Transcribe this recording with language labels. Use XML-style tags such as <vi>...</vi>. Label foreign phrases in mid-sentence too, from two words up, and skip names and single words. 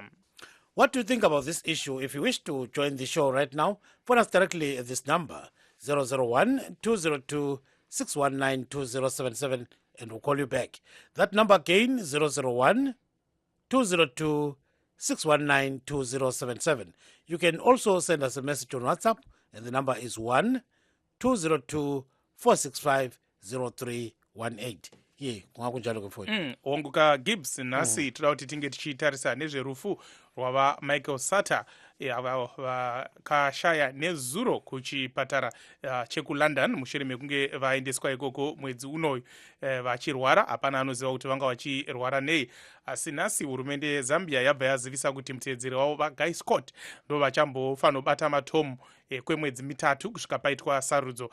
<en>What do you think about this issue? If you wish to join the show right now, phone us directly at this number 001-202-619-2077 and we'll call you back. That number again 001-202-619-2077. You can also send us a message on WhatsApp and the number is 1-202-465-0318.</en> <nd>Ye kungakunjalo ke phone.</nd> <sn>Onguka Gibbs nasi toda kuti tinge tichitarisa nezverufu rwava Michael Sata vakashaya nezuro kuchipatara chekuLondon mushure mekunge vaendeswa ikoko mwedzi unoyu vachirwara. Hapana anoziva kuti vanga vachirwara nei, asi nhasi hurumende yeZambia yabva yazivisa kuti muteedzeri wavo vaGuy Scott ndo vachambofanobata matomu kwemwedzi mitatu kusvika paitwa sarudzo.</sn>